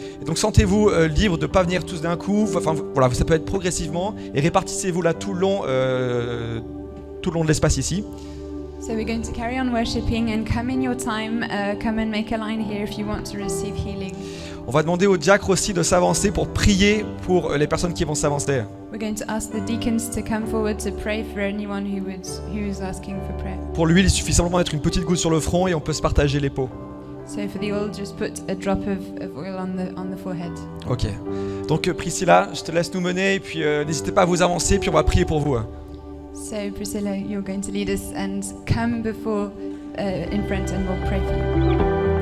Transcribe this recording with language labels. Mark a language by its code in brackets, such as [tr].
[fr] Et donc sentez-vous libre de ne pas venir tous d'un coup, enfin voilà, ça peut être progressivement, et répartissez-vous là tout le long de l'espace ici. [en] So we're going to carry on worshiping and come in your time, come and make a line here if you want to receive healing. [fr] On va demander aux diacres aussi de s'avancer pour prier pour les personnes qui vont s'avancer. [en] We're going to ask the deacons to come forward to pray for anyone who is asking for prayer. [fr] Pour l'huile, il suffit simplement de mettre une petite goutte sur le front et on peut se partager les pots. [en] So for the oil, just put a drop of oil on the forehead. Ok. [fr] Donc Priscilla, je te laisse nous mener et puis n'hésitez pas à vous avancer puis on va prier pour vous. [en] So Priscilla, you're going to lead us and come before in front and we'll pray for you.